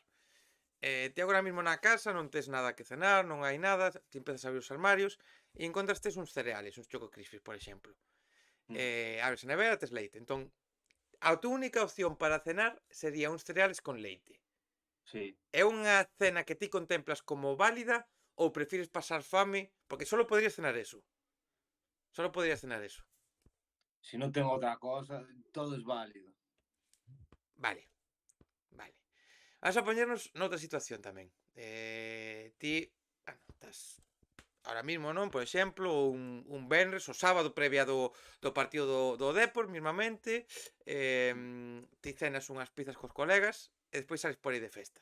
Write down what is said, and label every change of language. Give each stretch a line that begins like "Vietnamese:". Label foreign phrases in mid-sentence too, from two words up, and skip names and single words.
Galician: Ti agora mismo na casa non tes nada que cenar, non hai nada, ti empezas a abrir os armarios e encontrastes uns cereales, uns Choco Crispies, por exemplo. Mm, Abres a nevera, tes leite. Entón, a túa única opción para cenar sería uns cereales con leite.
Spanish: sí.
Galician: É unha cena que ti contemplas como válida ou prefires pasar fame?
Spanish: Porque solo podrías cenar eso. Solo podrías cenar eso. Si no tengo otra cosa, todo es válido.
Galician: Vale, vale. Vamos a poñernos noutra situación tamén. Ti, bueno, estás
Spanish: ahora mismo,
Galician: non? Por exemplo, un venres, o sábado previa do partido do Depor, mismamente, Mm, ti cenas unhas pizzas cos colegas e despois sales por aí de festa.